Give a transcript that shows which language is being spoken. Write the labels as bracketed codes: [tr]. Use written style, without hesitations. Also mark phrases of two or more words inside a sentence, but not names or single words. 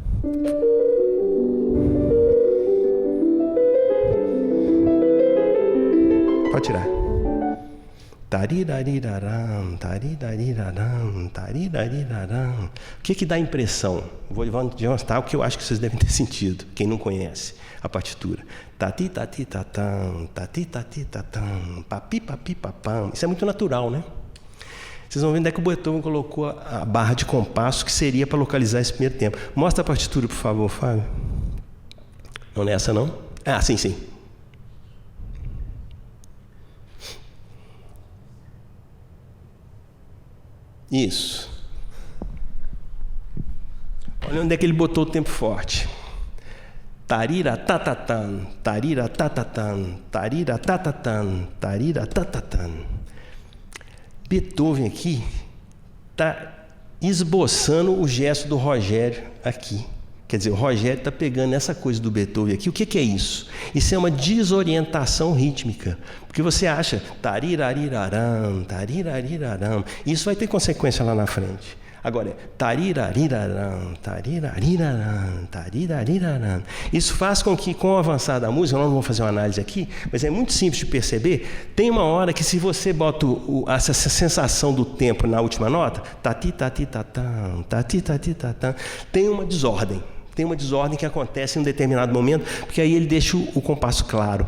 [pt] Pode tirar. Tarirariraram, tarirariraram, tarirariraram. O que dá impressão? Vou demonstrar o que eu acho que vocês devem ter sentido, quem não conhece a partitura. Tati, tati, tatam, tati, tati, tatam, papi, papi, papam. Isso é muito natural, né? Vocês vão ver onde é que o Beethoven colocou a barra de compasso que seria para localizar esse primeiro tempo. Mostra a partitura, por favor, Fábio. Não é essa, não? Ah, sim, sim. Isso. Olha onde é que ele botou o tempo forte. Tarira tatatan, tarira tatatan, tarira tatatan, tarira tatatan. Beethoven aqui está esboçando o gesto do Rogério aqui. Quer dizer, o Rogério está pegando essa coisa do Beethoven aqui. O que é isso? Isso é uma desorientação rítmica. Porque você acha tarirariraram, tarirariraram. Isso vai ter consequência lá na frente. Agora é tarirariraram, tarirariraram, tarirariraram. Isso faz com que, com o avançar da música, nós não vamos fazer uma análise aqui, mas é muito simples de perceber, tem uma hora que se você bota essa sensação do tempo na última nota, tati, tati, tatam, tati, tati, tatam, tem uma desordem. Tem uma desordem que acontece em um determinado momento, porque aí ele deixa o compasso claro.